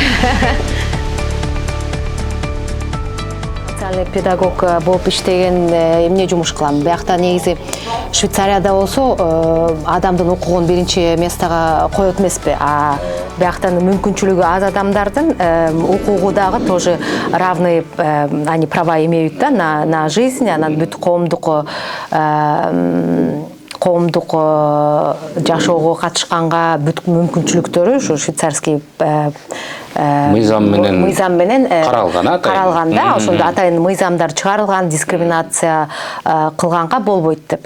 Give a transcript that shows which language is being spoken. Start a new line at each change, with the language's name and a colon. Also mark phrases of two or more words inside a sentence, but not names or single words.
Kyrgyz: Социальный педагог болуп иштеген эмне жумуш кылам? Биякта негизи Швейцарияда болсо адамдын укугун биринчи местага коет эмеспи, а бияктан мүмкүнчүлүгү аз адамдардын укугу дагы
Russian: тоже равный, они права имеют да на жизнь,
Kyrgyz: анан бүт коомдук жашоого катышканга бүт мүмкүнчүлүктөрү ушу швейцарский мыйзам менен каралган да, ошондо атайын мыйзамдар чыгарылган, дискриминация кылганга болбойт деп.